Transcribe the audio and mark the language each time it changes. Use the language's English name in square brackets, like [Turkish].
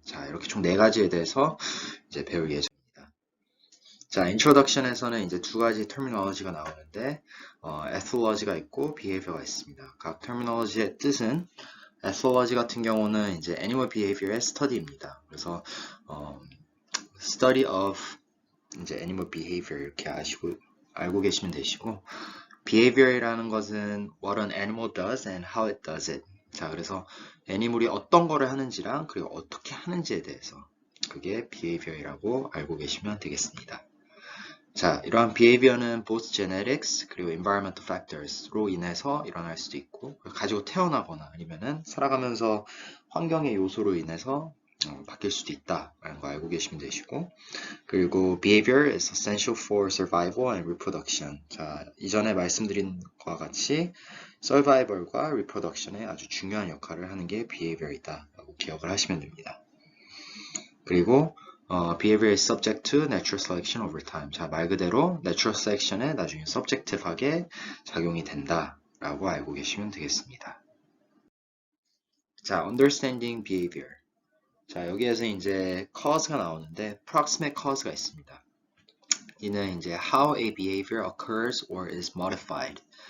[Korean] 자, 이렇게 총 4가지에 대해서 이제 배울 예정입니다. 자, introduction에서는 이제 두 가지 terminology가 나오는데 ethology가 있고 behavior가 있습니다. 각 terminology의 뜻은 ethology 같은 경우는 이제 animal behavior의 study입니다. [English] 그래서 study of 이제 animal behavior [Korean] 이렇게 알고 계시면 되시고 behavior이라는 것은 [English] what an animal does and how it does it. [Korean] 자, 그래서 애니멀이 어떤 거를 하는지랑 그리고 어떻게 하는지에 대해서 그게 behavior이라고 알고 계시면 되겠습니다. 자, 이러한 behavior는 both genetics 그리고 environmental factors로 인해서 일어날 수도 있고 가지고 태어나거나 아니면은 살아가면서 환경의 요소로 인해서 바뀔 수도 있다라는 거 알고 계시면 되시고 그리고 [English] behavior is essential for survival and reproduction. [Korean] 자, 이전에 말씀드린 것과 같이 survival과 reproduction에 아주 중요한 역할을 하는 게 behavior이다 라고 기억을 하시면 됩니다. [English] 그리고 behavior is subject to natural selection over time. [Korean] 자, 말 그대로 natural selection에 나중에 subjective하게 작용이 된다라고 알고 계시면 되겠습니다. 자, understanding behavior. 자, 여기에서 이제 cause가 나오는데 proximate cause가 있습니다. [English] 이는 이제 how a behavior occurs or is modified.